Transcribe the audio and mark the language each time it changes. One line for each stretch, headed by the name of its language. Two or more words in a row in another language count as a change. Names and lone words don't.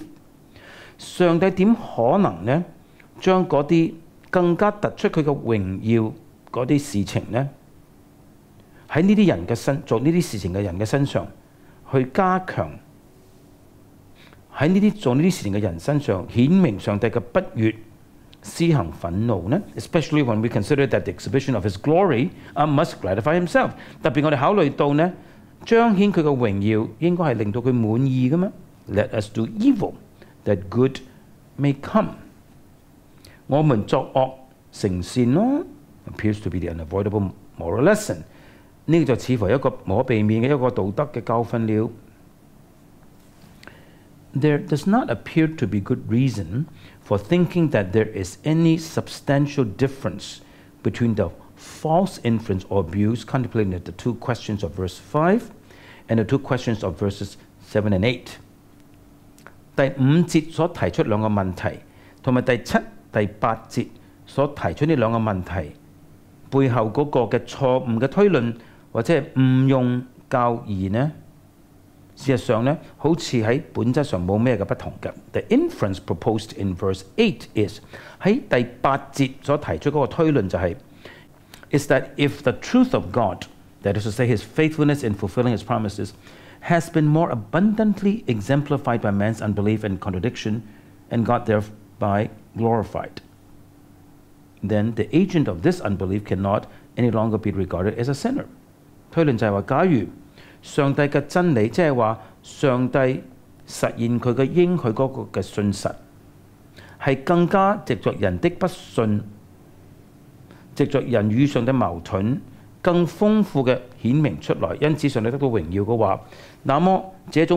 Cantonese: 上帝點可能呢將嗰啲更加突出佢嘅榮耀嗰啲事情呢，喺呢啲人嘅做呢啲事情嘅人嘅身上去加強，喺呢啲做呢啲事情嘅人身上顯明上帝嘅不悅，施行憤怒呢 ？
English: Especially when we consider that the exhibition of his glory must gratify himself。
Cantonese: 特別我哋考慮到呢，彰顯佢嘅榮耀應該係令到佢滿意㗎嘛。
English: Let us do evil that good may come。
Cantonese: 我們作惡成善咯
English: ，appears to be the unavoidable moral lesson。
Cantonese: 呢個就似乎係一個無可避免嘅一個道德嘅教訓了。
English: There does not appear to be good reason for thinking that there is any substantial difference between the false inference or abuse contemplated in the two questions of verse 5 and the two questions of verses 7 and 8。
Cantonese: 第5節所提出兩個問題，同埋第7、第8節所提出呢兩個問題背後嗰個嘅錯誤嘅推論或者係誤用教義呢，事實上呢，好似喺本質上冇咩
English: 嘅不同嘅。The inference proposed in verse 8 is
Cantonese: 喺第8節所提出嗰個推論就係、
English: is that if the truth of God, that is to say his faithfulness in fulfilling his promises, has been more abundantly exemplified by man's unbelief and contradiction, and God thereby glorified, then the agent of this unbelief cannot any longer be regarded as a sinner。
Cantonese: 推論就係話，假如上帝嘅真理，即係話上帝實現佢嘅應許嗰個嘅信實，係更加藉着人的不信，藉着人與上帝矛盾，更豐富嘅顯明出來，因此上帝得到榮耀嘅話，那麼這種